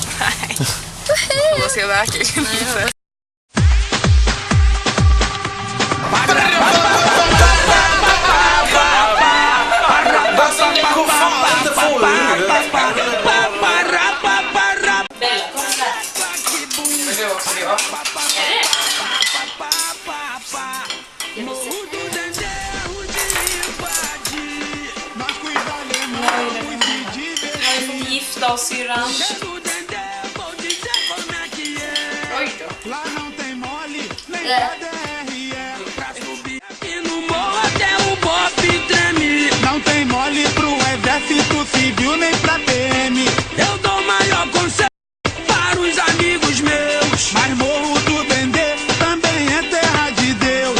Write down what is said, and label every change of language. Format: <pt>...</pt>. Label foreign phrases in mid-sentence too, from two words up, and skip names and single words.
<sv>Nej. Man ska verkligen. Gifta och syrran. Oj då.</sv> <pt>Não tem mole pro exército civil nem pra PM. Eu dou maior conselho para os amigos meus. Mas Morro do Dendê também é terra de Deus.</pt>